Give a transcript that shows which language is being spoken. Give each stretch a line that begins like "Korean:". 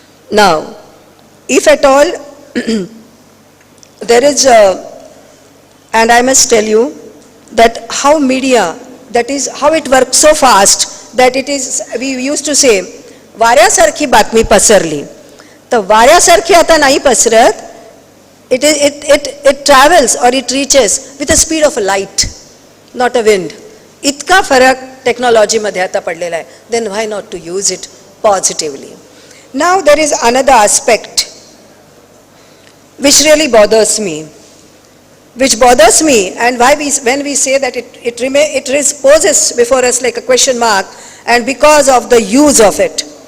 English: Now, if at all there is and I must tell you that how media, that is how it works so fast that it is, we used to say,
Marathi: वाऱ्यासारखी बातमी पसरली. तर वाऱ्यासारखी आता नाही पसरत.
English: It travels or it reaches with the speed of a light, not a wind.
Marathi: इतका फरक technology मध्ये आता पडलेला आहे.
English: Then why not to use it positively? Now there is another aspect which really bothers me. And why when we say that it poses before us like a question mark, and because of the use of it.